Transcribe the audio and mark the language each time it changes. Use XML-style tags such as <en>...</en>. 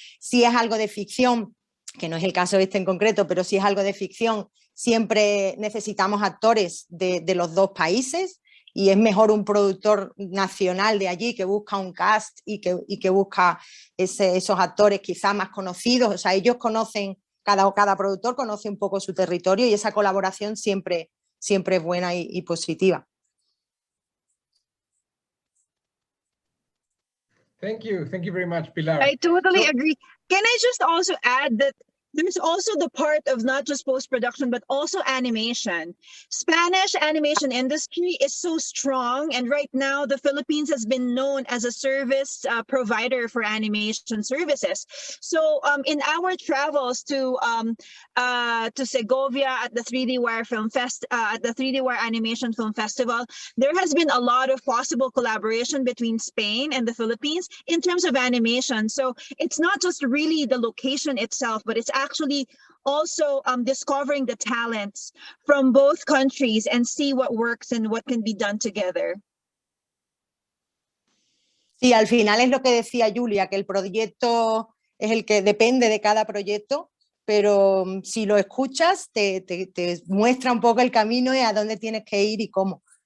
<es>Si es algo de ficción, que no es el caso este en concreto, pero si es algo de ficción, siempre necesitamos actores de los dos países, y es mejor un productor nacional de allí que busca un cast y que busca esos actores quizás más conocidos. O sea, ellos conocen, cada productor conoce un poco su territorio, y esa colaboración siempre es buena y positiva.</es> <en>Thank you very much, Pilar. I totally agree. Can I just also add that there's also the part of not just post-production, but also animation. Spanish animation industry is so strong. And right now, the Philippines has been known as a service provider for animation services. So in our travels to Segovia at the 3D Wire Film Fest, at the 3D Wire Animation Film Festival, there has been a lot of possible collaboration between Spain and the Philippines in terms of animation. So it's not just really the location itself, but it's actually also discovering the talents from both countries and see what works and what can be done together.</en> <es>Sí, al final es lo que decía Julia, que el proyecto es el que depende de cada proyecto, pero si lo escuchas te muestra un poco el camino y a dónde tienes que ir y cómo.</es>